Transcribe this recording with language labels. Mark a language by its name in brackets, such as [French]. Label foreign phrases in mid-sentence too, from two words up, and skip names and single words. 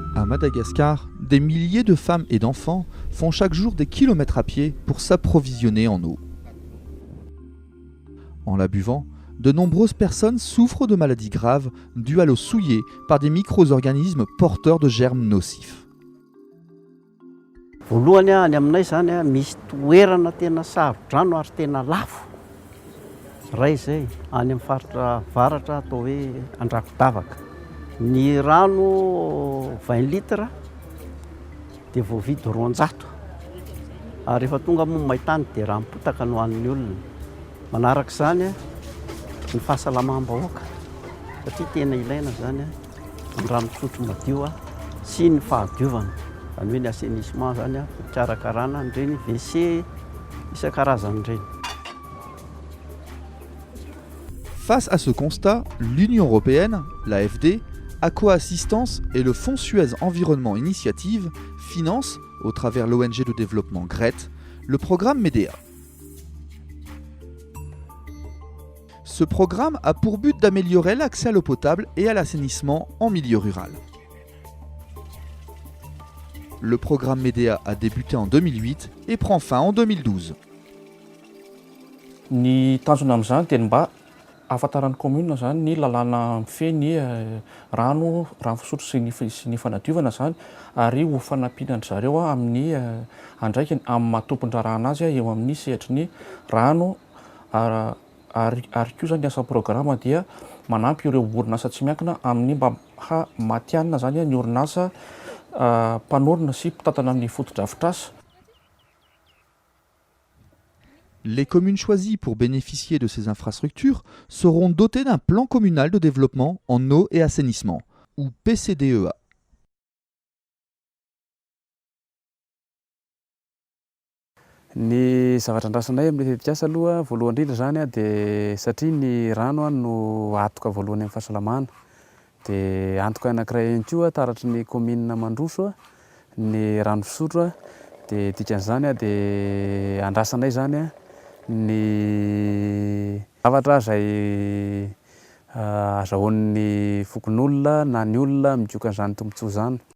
[French] Madagascar, des milliers de femmes et d'enfants font chaque jour des kilomètres à pied pour s'approvisionner en eau. En la buvant, de nombreuses personnes souffrent de maladies graves dues à l'eau souillée par des micro-organismes porteurs de germes nocifs. [Malagasy] Voalohany any aminay zany misy toerana tena sarodrano ary tena lafo. Ray zay any amin'ny faritra avaratra atao hoe Andrakodavaka. Ny rano 20 litres dia voavidy 200. Ary rehefa tonga moa maintany dia ranom-potaka no hoan'ny olona. Manaraka izany ny fahasalamam-bahoaka satria tena ilaina zany ny rano fisotro madio sy ny fahadiovana. Zany hoe ny assainissement zany fikarakarana an'ireny WC isan-karazany ireny. [French] Face à ce constat, l'Union européenne, l'AFD, Aqua Assistance et le Fonds Suez Environnement Initiative financent, au travers l'ONG de développement GRET, le programme MEDEA. Ce programme a pour but d'améliorer l'accès à l'eau potable et à l'assainissement en milieu rural. Le programme MEDEA a débuté en 2008 et prend fin en 2012. [Malagasy] Ny tanjona amin'izany dia mba ahafantaran'ny commune zany ny lalàna mifehy rano fisotro sy ny fanadiovana zany ary ho fanampiana zareo amin'ny andraikany amin'ny maha-tompon-drarahana azy eo amin'ny sehatry ny rano ary koa zany ny asan'ny programme dia manampy ireo orinasa tsy miankina amin'ny mba matianina zany ny orinasa mpanorina sy mpitantana amin'ny foto-drafitr'asa. [French] Les communes choisies pour bénéficier de ces infrastructures seront dotées d'un plan communal de développement en eau et assainissement, ou PCDEA. [Malagasy] Ny zavatra andrasanay amin'ny tetikasa aloha voalohany indrindra zany dia satria ny rano no antoka voalohany amin'ny fahasalamana. Dia antoka anankiray ihany koa taratry ny commune Mandroso ny rano fisotro dia dikan'izany dia andrasanay zany ny zavatra izay azahoan'ny fokon'olona na ny olona midioka an'izany tombotsoa izany.